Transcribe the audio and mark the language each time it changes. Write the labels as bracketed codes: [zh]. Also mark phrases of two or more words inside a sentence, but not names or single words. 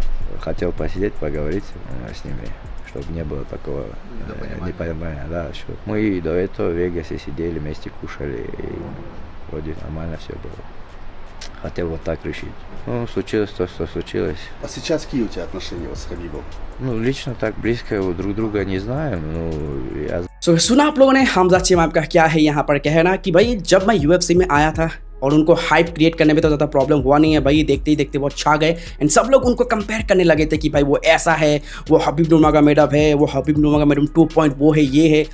[ru] Хотел посидеть, поговорить с ними, чтобы не было такого непонимания, да, что мы до этого в Вегасе сидели, вместе кушали, и вроде нормально все было. Хотел вот так решить. Ну, случилось то, что случилось. А сейчас какие у тебя отношения с Хабибом? Ну, лично так близко друг друга не знаем, ну, я [hi] सुना आप लोगों ने हमजा चिमाएव का क्या है यहाँ पर कहना कि भाई जब मैं यूएफसी में आया था और उनको [en] hype create [hi] करने में तो ज़्यादा प्रॉब्लम हुआ नहीं है भाई, देखते ही देखते वो छा गए एंड सब लोग उनको कंपेयर करने लगे थे कि भाई वो ऐसा है, वो हबीब नूरमगोमेडोव है, वो हबीब नूरमगोमेडोव 2 वो है, ये है।